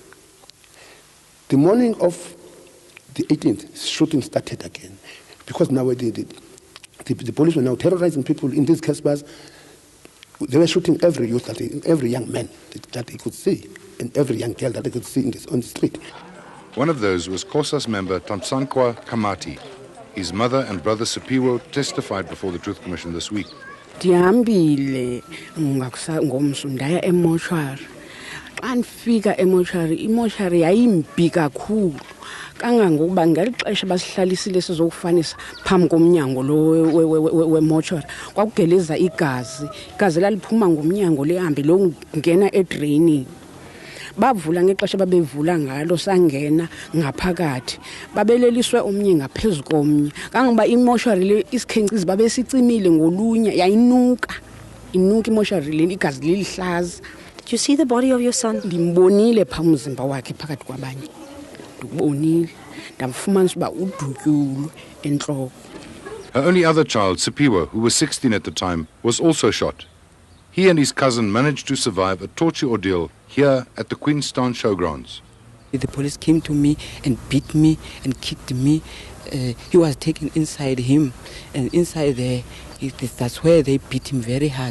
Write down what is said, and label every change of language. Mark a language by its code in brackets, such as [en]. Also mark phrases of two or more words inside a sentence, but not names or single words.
[en] The morning of the 18th, shooting started again because now the police were now terrorizing people in these Caspers. They were shooting every youth, every young man that they could see, and every young girl that they could see on the street. One of those was COSAS member Tansankwa Kamati. His mother and brother Sipiwo testified before the Truth Commission this week. [xh] Ndihambile ngomso ndaya emoshari. Xa ndifika imoshari yayimbi kakhulu. Kangangokuba ngelixesha basihlalisile sizokufanisa phambi komnyango lo wemoshari. Kwakugeleza igazi laliphuma ngomnyango lehambe lo ngena edrainini. Bavula ngexesha babevula ngalo sangena ngaphakathi babeleliswe omnye ngaphezulu komnye kangoba imoshari le isikhencizi babesicimile ngolunya yayinuka imoshari le igazi lilihlaza. [en] Do you see the body of your son? [xh] Ndimbonile pha umzimba wakhe phakathi kwabanye. ndibonile ndamfumanisa uba udutyulwe entloko. [en] Her only other child, Sipiwa, who was 16 at the time, was also shot. He and his cousin managed to survive a torture ordeal here at the Queenstown showgrounds. The police came to me and beat me and kicked me. He was taken inside him, and inside there, that's where they beat him very hard.